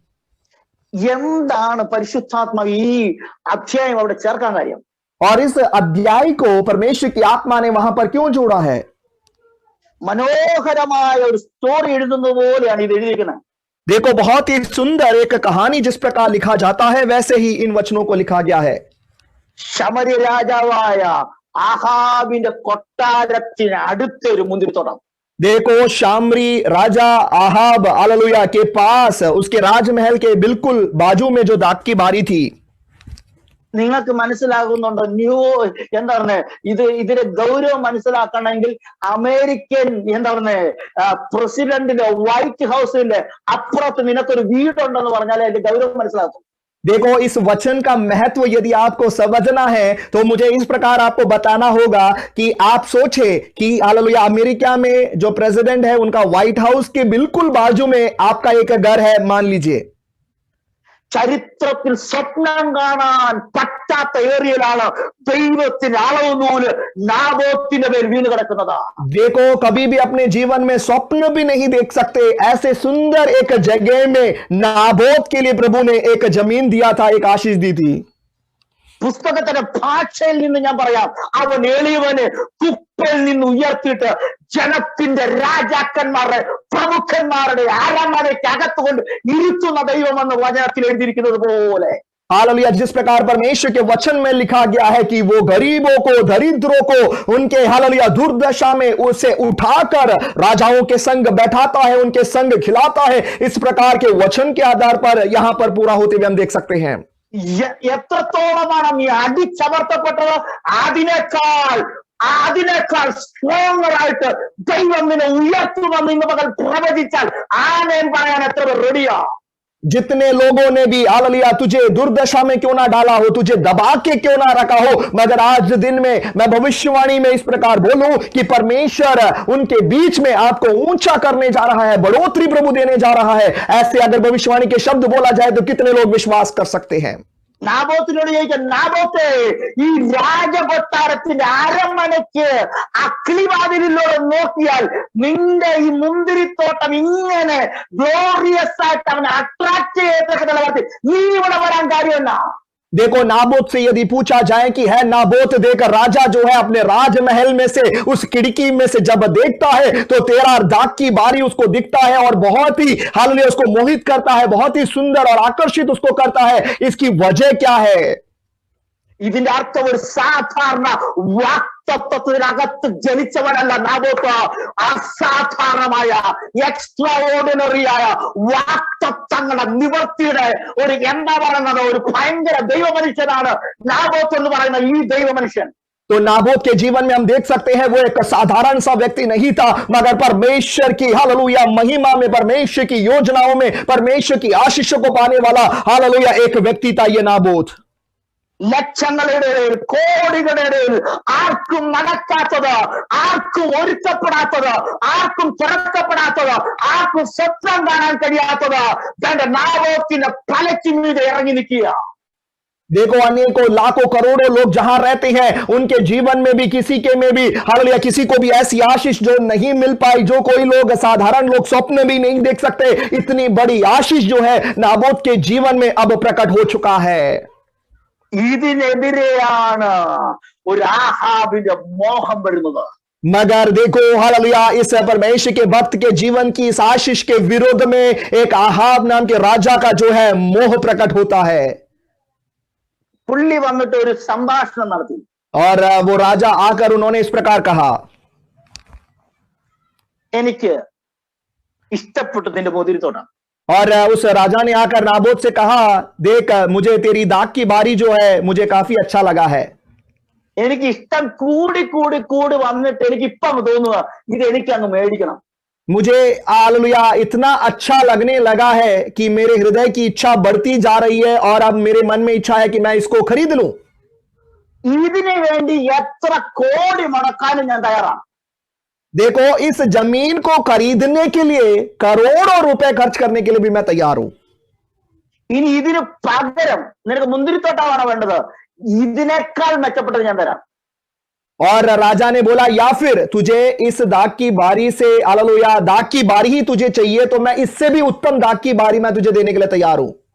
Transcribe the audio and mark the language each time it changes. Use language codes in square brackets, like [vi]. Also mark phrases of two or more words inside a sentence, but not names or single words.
[ml] എന്താണ് പരിശുദ്ധാത്മാവ് ഈ അധ്യായം അവിടെ ചേർക്കാൻ കാര്യം? [hi] और इस अध्याय को परमेश्वर की आत्मा ने वहां पर क्यों जोड़ा है? [ml] മനോഹരമായ ഒരു സ്റ്റോറി എഴുതുന്നത് പോലെയാണ് ഇത് എഴുതിയിരിക്കുന്നത്. [hi] देखो, बहुत ही सुंदर एक कहानी जिस प्रकार लिखा जाता है वैसे ही इन वचनों को लिखा गया है। [ml] ശമര്യ രാജാവായ ആഹാബിന്റെ കൊട്ടാരത്തിന് അടുത്തൊരു മുന്തിരിത്തോട്ടം. [hi] देखो, शामरी राजा आहाब हालेलुया के पास उसके राजमहल के बिल्कुल बाजू में जो दाग की बारी थी। [ml] നിങ്ങൾക്ക് മനസ്സിലാകുന്നുണ്ടോ? എന്താ പറഞ്ഞ ഇതിന്റെ ഗൗരവം മനസ്സിലാക്കണമെങ്കിൽ അമേരിക്കൻ എന്താ പറഞ്ഞ പ്രസിഡന്റിന്റെ വൈറ്റ് ഹൗസിന്റെ അപ്പുറത്ത് നിനക്കൊരു വീടുണ്ടെന്ന് പറഞ്ഞാൽ അതിന്റെ ഗൗരവം മനസ്സിലാക്കും. [hi] देखो, इस वचन का महत्व यदि आपको समझना है तो मुझे इस प्रकार आपको बताना होगा कि आप सोचे कि हालेलुया अमेरिका में जो प्रेसिडेंट है उनका व्हाइट हाउस के बिल्कुल बाजू में आपका एक घर है, मान लीजिए। [ml] ചരിത്രത്തിൽ സ്വപ്നം കാണാൻ പറ്റാത്ത ഏരിയയിലാണ് ദൈവത്തിന്റെ അളവ് നൂല് നാബോത്തിന്റെ മേൽ വീണ് കിടക്കുന്നത്. [hi] देखो, कभी भी अपने जीवन में स्वप्न भी नहीं देख सकते ऐसे सुंदर एक जगह में नाबोत के लिए प्रभु ने एक जमीन दिया था, एक आशीष दी थी। [ml] പുസ്തകത്തിന്റെ ഭാഷയിൽ നിന്ന് ഞാൻ പറയാം, അവൻ എളിയവനെ കുപ്പയിൽ നിന്ന് ഉയർത്തിയിട്ട് ജനത്തിന്റെ രാജാക്കന്മാരുടെ പ്രമുഖന്മാരുടെ അരമനയ്ക്ക് അകത്തുകൊണ്ട് ഇരുത്തുന്ന ദൈവമെന്ന് വചനത്തിൽ എഴുതിയിരിക്കുന്നത് പോലെ. [hi] हालेलुया। जिस प्रकार परमेश्वर के वचन में लिखा गया है कि वो गरीबों को, दरिद्रों को उनके हालेलुया दुर्दशा में उसे उठाकर राजाओं के संग बैठाता है, उनके संग खिलाता है, इस प्रकार के वचन के आधार पर यहां पर पूरा होते हुए हम देख सकते हैं। [ml] എത്രത്തോളമാണ് നീ അടിച്ചമർത്തപ്പെട്ടത് അതിനേക്കാൾ സ്ട്രോങ്ങർ ആയിട്ട് ദൈവം നിന്നെ ഉയർത്തുമെന്ന് ഇന്ന് പകൽ പ്രവചിച്ചാൽ ആമേൻ പറയാൻ എത്ര റെഡിയാ? [hi] जितने लोगों ने भी हालेलुया तुझे दुर्दशा में क्यों ना डाला हो, तुझे दबा के क्यों ना रखा हो, मगर आज दिन में मैं भविष्यवाणी में इस प्रकार बोलूं कि परमेश्वर उनके बीच में आपको ऊंचा करने जा रहा है, बढ़ोतरी प्रभु देने जा रहा है। ऐसे अगर भविष्यवाणी के शब्द बोला जाए तो कितने लोग विश्वास कर सकते हैं? [ml] നാബോത്തിനോട് ചോദിക്കാം, നാബോത്തെ ഈ രാജകൊട്ടാരത്തിന്റെ അരമനയ്ക്ക് അക്കിളിവാതിലൂടെ നോക്കിയാൽ നിന്റെ ഈ മുന്തിരിത്തോട്ടം ഇങ്ങനെ ഗ്ലോറിയസ് ആയിട്ട് അവനെ അട്രാക്ട് ചെയ്യത്തക്ക നിലവാരത്തിൽ നീ ഇവിടെ വരാൻ കാര്യമെന്നാ? [hi] देखो, नाबोत से यदि पूछा जाए कि है नाबोत देकर राजा जो है अपने राजमहल में से उस खिड़की में से जब देखता है तो तेरा दाग की बारी उसको दिखता है और बहुत ही हालेलुया उसको मोहित करता है, बहुत ही सुंदर और आकर्षित उसको करता है। इसकी वजह क्या है? [ml] ഇതിന്റെ അർത്ഥം ഒരു സാധാരണ വാക്തത്വത്തിനകത്ത് ജനിച്ചവനല്ല നാബോത്ത്. അസാധാരണമായ എക്സ്ട്രാഓർഡിനറിയായ വാക്തത്വങ്ങളുടെ നിവർത്തിയുടെ ഒരു എന്താ പറയുന്നത് ഒരു ഭയങ്കര ദൈവമനുഷ്യനാണ് നാബോത്ത് എന്ന് പറയുന്ന ഈ ദൈവമനുഷ്യൻ. [hi] तो नाबोत के जीवन में हम देख सकते हैं वो एक साधारण सा व्यक्ति नहीं था, मगर परमेश्वर की हालेलुया महिमा में, परमेश्वर की योजनाओं में, परमेश्वर की आशीषों को पाने वाला हालेलुया एक व्यक्ति था ये नाबोत। [ml] ലക്ഷങ്ങളുടെ ഇടയിൽ, കോടികളുടെ ഇടയിൽ ആർക്കും നടക്കാത്തത്, ആർക്കും ഒരുക്കപ്പെടാത്തത്, ആർക്കും തുറക്കപ്പെടാത്തത്, ആർക്കും സ്വപ്നം കാണാൻ കഴിയാത്തത് തന്റെ നാബോത്തിന്റെ തലയ്ക്ക് മീതെ ഇറങ്ങി നിൽക്കുക. [hi] देखो, अनेकों लाखों करोड़ों लोग जहां रहते हैं उनके जीवन में भी किसी के में भी हालेलुया किसी को भी ऐसी आशीष जो नहीं मिल पाई, जो कोई लोग साधारण लोग स्वप्न भी नहीं देख सकते, इतनी बड़ी आशीष जो है नाबोत के जीवन में अब प्रकट हो चुका है। [ml] ഇതിനെതിരെയാണ് ഒരു ആഹാബിന്റെ മോഹം വരുന്നത്. [hi] मगर देखो हालेलुया इस परमेश्वर के भक्त के जीवन की इस आशीष के विरोध में एक आहाब नाम के राजा का जो है मोह प्रकट होता है। [ml] പുള്ളി വന്നിട്ട് ഒരു സംഭാഷണം നടത്തി. [hi] और वो राजा आकर उन्होंने इस प्रकार कहा, [ml] എനിക്ക് ഇഷ്ടപ്പെട്ടു നിന്റെ മുന്തിരിത്തോട്ടം. [hi] और उस राजा ने आकर नाबोत से कहा, देख मुझे तेरी दाग की बारी जो है मुझे काफी अच्छा लगा है। [ml] എനിക്ക് ഇഷ്ടം കൂടി കൂടി കൂടി വന്നിട്ട് എനിക്ക് ഇപ്പം തോന്നുക ഇത് എനിക്ക് അങ്ങ് മേടിക്കണം. [hi] मुझे हालेलुया इतना अच्छा लगने लगा है कि मेरे हृदय की इच्छा बढ़ती जा रही है और अब मेरे मन में इच्छा है कि मैं इसको खरीद लूं। [ml] ഇതിനു വേണ്ടി എത്ര കോടി മുടക്കാനും ഞാൻ തയ്യാറാണ്. [hi] देखो, इस जमीन को खरीदने के लिए करोड़ों रुपए खर्च करने के लिए भी मैं तैयार हूं. [ml] ഇനി ഇതിന് പകരം നിനക്ക് മുന്തിരിത്തോട്ടമാണ് വേണ്ടത്, ഇതിനേക്കാൾ മെച്ചപ്പെട്ടത് ഞാൻ തരാം. [hi] और राजा ने बोला या फिर तुझे इस दाग की बारी से हालेलुया दाग की बारी ही तुझे चाहिए तो मैं इससे भी उत्तम दाग की बारी मैं तुझे देने के लिए तैयार हूं.